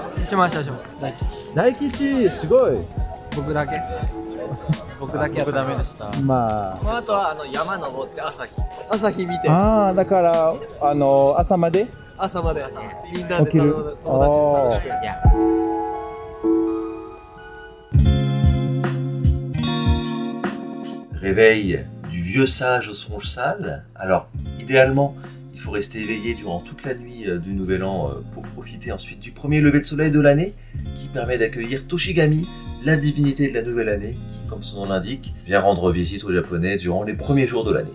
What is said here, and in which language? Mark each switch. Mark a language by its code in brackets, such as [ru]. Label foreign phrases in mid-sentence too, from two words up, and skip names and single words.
[ja] しました大吉大吉、すごい。僕だけやった僕ダメでした。まこの後は山登って朝日。朝日見てあ、だから朝まで朝までみんなで起きる。友達と楽しく [fr] Réveil du vieux sage au songe sale. Alors, idéalement, il faut rester éveillé durant toute la nuit du Nouvel An pour profiter ensuite du premier lever de soleil de l'année qui permet d'accueillir Toshigami, la divinité de la nouvelle année qui, comme son nom l'indique, vient rendre visite aux Japonais durant les premiers jours de l'année.